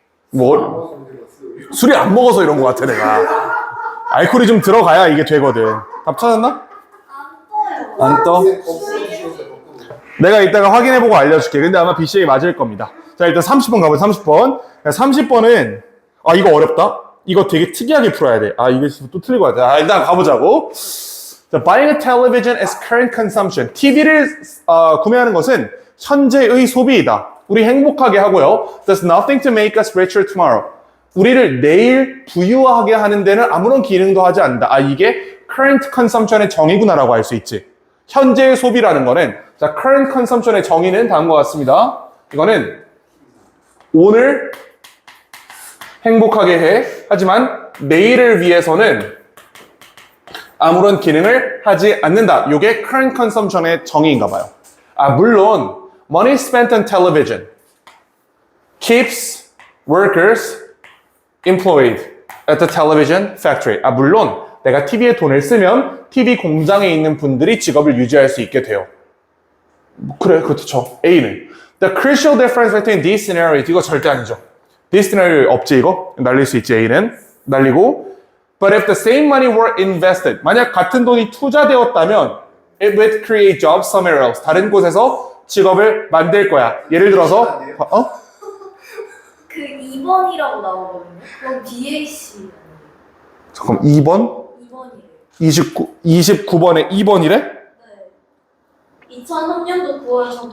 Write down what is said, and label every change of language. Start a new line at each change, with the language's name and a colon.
Korean: 뭐 술이 안 먹어서 이런 거 같아 내가. 알코올이 좀 들어가야 이게 되거든. 답 찾았나? 안 떠? 내가 이따가 확인해보고 알려줄게. 근데 아마 BCA 맞을 겁니다. 자, 일단 30번 가보자. 30번. 30번은 아, 이거 어렵다. 이거 되게 특이하게 풀어야 돼. 아, 이게 또 틀릴 것 같아. 아, 일단 가보자고.
English: 자, buying a television is current consumption.
Korean: TV를 구매하는 것은 현재의 소비이다. 우리 행복하게 하고요.
English: Does nothing to make us richer tomorrow.
Korean: 우리를 내일 부유하게 하는 데는 아무런 기능도 하지 않는다. 아, 이게 current consumption의 정의구나라고 할 수 있지. 현재의 소비라는 거는, 자, current consumption의 정의는 다음과 같습니다. 이거는 오늘 행복하게 해. 하지만 내일을 위해서는 아무런 기능을 하지 않는다. 이게 current consumption의 정의인가 봐요.
English: 아, 물론 money spent on television keeps workers employed at the television factory.
Korean: 아, 물론 내가 TV에 돈을 쓰면 TV 공장에 있는 분들이 직업을 유지할 수 있게 돼요. 그래, 그렇죠. A는
English: the crucial difference between these scenarios.
Korean: 이거 절대 아니죠. this scenario 없지 이거? 날릴 수 있지 A는. 날리고
English: but if the same money were invested.
Korean: 만약 같은 돈이 투자되었다면
English: it would create jobs somewhere else.
Korean: 다른 곳에서 직업을 만들 거야. 예를 들어서 그 2번이라고 나오거든요. 그럼 BAC. 잠깐 2번? 2번이래요. 29번에 2번이래? 네. 2003년도 9월